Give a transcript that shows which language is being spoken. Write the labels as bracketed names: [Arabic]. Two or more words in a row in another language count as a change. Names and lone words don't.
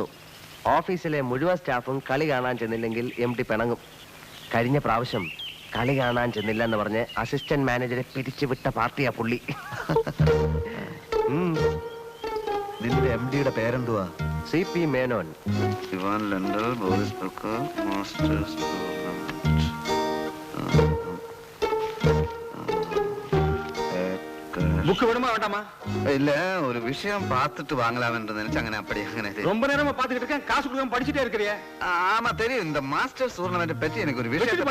[Malayalam] ഓഫീസിലെ മുഴുവൻ സ്റ്റാഫും കളി കാണാൻ ചെന്നില്ലെങ്കിൽ MD പിണങ്ങും. കഴിഞ്ഞ പ്രാവശ്യം കളി കാണാൻ ചെന്നില്ല എന്ന് പറഞ്ഞ് [English] assistant manager [Malayalam] പിരിച്ചുവിട്ട പാർട്ടിയാ പുള്ളി. നിന്റെ MDയുടെ പേരെന്തുവാ? CP മേനോൻ. ഇവാൻ ലണ്ടൻ ബോറിസ് ബക്കർ മാസ്റ്റേഴ്സ് [Tamil] புக்கு வேணுமா வேண்டாமா? இல்ல, ஒரு விஷயம் பார்த்துட்டு வாங்கலாம்னு நினைச்சு அங்கே அப்படி அங்கே ரொம்ப நேரமா பாத்துக்கிட்டு இருக்கேன். காசு கொடுக்காம படிச்சுட்டே இருக்கிறியே. ஆமா தெரியும். இந்த [English] masters tournament [Tamil] பத்தி எனக்கு ஒரு விஷயம்.